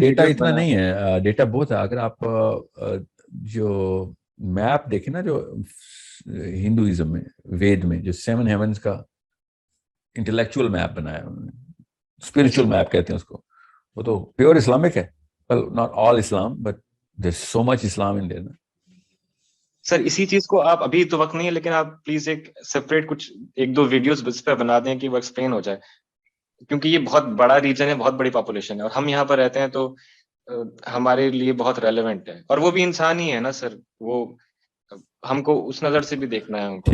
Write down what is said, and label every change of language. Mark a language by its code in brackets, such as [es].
[ur] Data اتنا نہیں ہے, ڈیٹا بہت ہے. اگر آپ جو میپ دیکھیں نا, جو ہندوازم میں وید میں جو 7 ہیونز کا انٹلیکچوئل میپ بنایا انہوں نے, اسپرچل میپ کہتے ہیں اس کو, وہ تو پیور اسلامک ہے. [en] well not all Islam but there's so much Islam in there. [ur] سر اسی چیز کو آپ ابھی تو وقت نہیں ہے, لیکن آپ پلیز ایک سیپریٹ کچھ 1-2 ویڈیوز اس پہ بنا دیں کہ وہ ایکسپلین ہو جائے, کیونکہ یہ بہت بڑا ریجن ہے, بہت بڑی پاپولیشن ہے, اور ہم یہاں پر رہتے ہیں تو ہمارے لیے بہت ریلیونٹ ہے. اور وہ بھی انسان ہی ہے نا سر, وہ ہم کو اس نظر سے بھی دیکھنا ہے ان کو.